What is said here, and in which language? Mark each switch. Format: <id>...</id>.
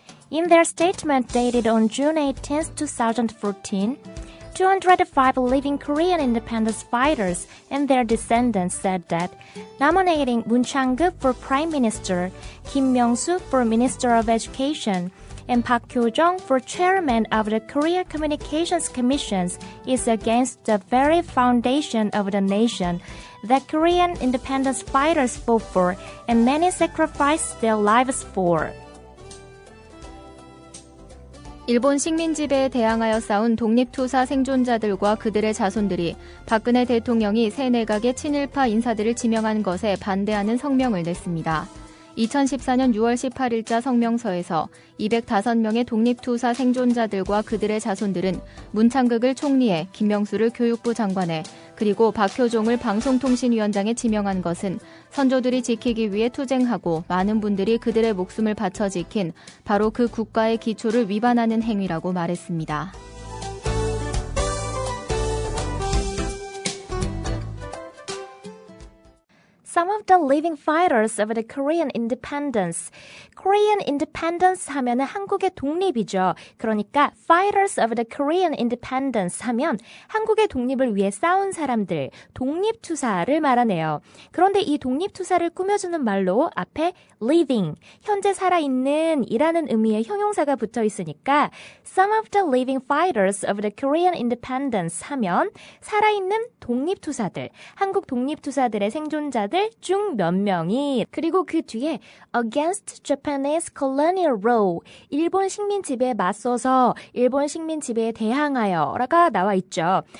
<en>In their statement dated on June 18, 2014, 205 living Korean independence fighters and their descendants said that nominating Moon Chang-gu for Prime Minister, Kim Myung-soo for Minister of Education, and Park Kyo-jong for Chairman of the Korea Communications Commissions is against the very foundation of the nation that Korean independence fighters fought for and many sacrificed their lives for.</en> <ko>일본 식민 지배에 대항하여 싸운 독립투사 생존자들과 그들의 자손들이 박근혜 대통령이 새 내각의 친일파 인사들을 지명한 것에 반대하는 성명을 냈습니다. 2014년 6월 18일자 성명서에서 205명의 독립투사 생존자들과 그들의 자손들은 문창극을 총리에, 김명수를 교육부 장관에, 그리고 박효종을 방송통신위원장에 지명한 것은 선조들이 지키기 위해 투쟁하고 많은 분들이 그들의 목숨을 바쳐 지킨 바로 그 국가의 기초를 위반하는 행위라고 말했습니다.</ko> <en>Some of the living fighters of the Korean independence. Korean independence</en> <ko>하면은 한국의 독립이죠. 그러니까</ko> <en>fighters of the Korean independence</en> <ko>하면 한국의 독립을 위해 싸운 사람들, 독립투사를 말하네요. 그런데 이 독립투사를 꾸며주는 말로 앞에 living, 현재 살아있는 이라는 의미의 형용사가 붙어 있으니까</ko> <en>some of the living fighters of the Korean independence</en> <ko>하면 살아있는 독립투사들, 한국 독립투사들의 생존자들 중 몇 명이, 그리고 그 뒤에</ko> <en>against Japanese colonial rule,</en> <ko>일본 식민 지배에 맞서서 일본 식민 지배에 대항하여가 나와 있죠.</ko>